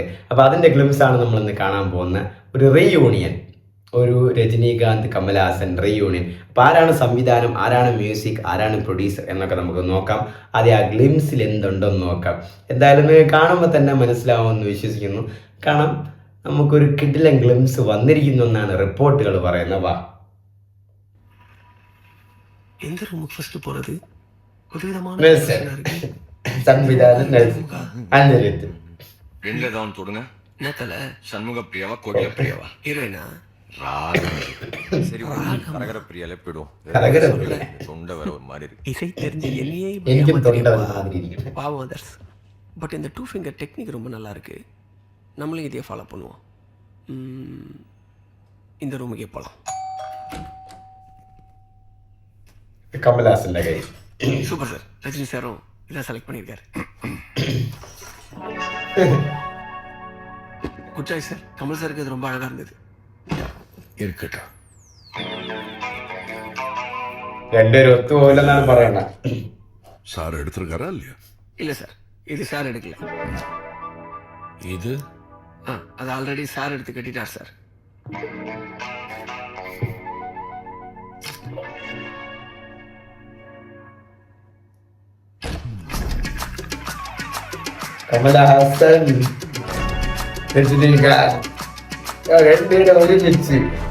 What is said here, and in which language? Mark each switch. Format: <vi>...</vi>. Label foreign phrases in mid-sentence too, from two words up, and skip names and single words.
<ml>അപ്പോൾ അതിൻ്റെ ഗ്ലിംസാണ് നമ്മളിന്ന് കാണാൻ പോകുന്ന ഒരു റീയൂണിയൻ, ഒരു രജനീകാന്ത് കമൽഹാസൻ റീയൂണിയൻ. അപ്പോൾ ആരാണ് സംവിധാനം, ആരാണ് മ്യൂസിക്, ആരാണ് പ്രൊഡ്യൂസർ എന്നൊക്കെ നമുക്ക് നോക്കാം. ആദ്യം ആ ഗ്ലിംസിൽ എന്തുണ്ടെന്ന് നോക്കാം. എന്തായാലും കാണുമ്പോൾ തന്നെ മനസ്സിലാവുമെന്ന് വിശ്വസിക്കുന്നു. കാണാം, നമുക്കൊരു കിടിലൻ ഗ്ലിംസ് വന്നിരിക്കുന്നു എന്നാണ് റിപ്പോർട്ടുകൾ പറയുന്നത്. വാ,</ml> <ta>எந்த ரூமுக்கு ஃபர்ஸ்ட் போறது? ஒரு விதமான</ta> <ml>സംവിധാനം അനിരുദ്ധ്.</ml> <ta>எங்க கவுன் தொடுங்க. நேத்தல சண்முக பிரியாவா கோகில பிரியாவா? ஹீரோயினா சரி, கரகர பிரியாலே போயிடுவோம். தொண்டை வேற ஒரு மாதிரி இருக்கு. இசை தெரிஞ்ச என்னையே</ta> <ml>എനിക്കും തൊണ്ട மாதிரி ഇരിക്കുന്നു.</ml> <ta>பாவம் அதர்ஸ். பட் இந்த 2</ta> <en>finger technique</en> <ta>ரொம்ப நல்லா இருக்கு. நம்மளும் இதையே ஃபாலோ பண்ணுவோம். இந்த ரூமுக்கே போகலாம்.</ta> <ml>കമൽഹാസന്റെ കൈ.</ml> <en>super sir.</en> <ta>ரஜினி சாரும் இதான் செலக்ட் பண்ணியிருக்காரு.</ta> <en>good choice sir.</en> <ta>கமல் சாருக்கு இது ரொம்ப அழகாக இருந்தது. இருக்கட்டும்.</ta> <ml>രണ്ടുപേരും ഒത്തുപോലെന്നാണ് പറയണ. സാർ എടുത്തിരിക്കാറാ ഇല്ലയോ?</ml> <ta>இல்லை சார், இது சார் எடுக்கல.</ta> <ml>ഇത്</ml> <ta>அது ஆல்ரெடி சார் எடுத்து கட்டிட்டார் சார்.</ta> <ml>കമൽഹാസൻ രജനീകാന്ത് രണ്ടുപേരും ഒരുമിച്ച്.</ml>